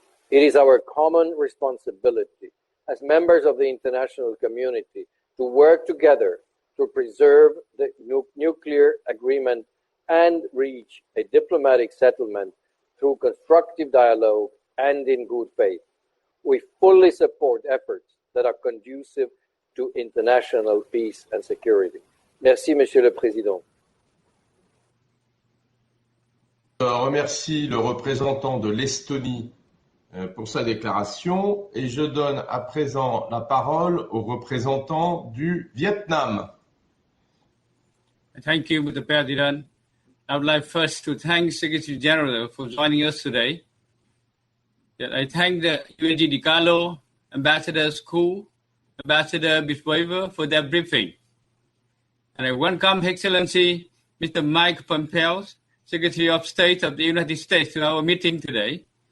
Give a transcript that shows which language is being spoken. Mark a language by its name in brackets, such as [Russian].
[English] It is our common responsibility as members of the international community to work together to preserve the nuclear agreement and reach a diplomatic settlement through constructive dialogue and in good faith. We fully support efforts that are conducive to international peace and security. [French] Merci, Monsieur le Président. Je remercie le représentant de l'Estonie pour sa déclaration et je donne à présent la parole au représentant du Vietnam. [English] Thank you, Mr. President. I would like first to thank Secretary General for joining us today. I thank the UNG Di Carlo, Ambassador School, Ambassador Biswaver for their briefing. And I welcome Excellency Mr. Mike Pompeo, Secretary of State of the United States, to our meeting today.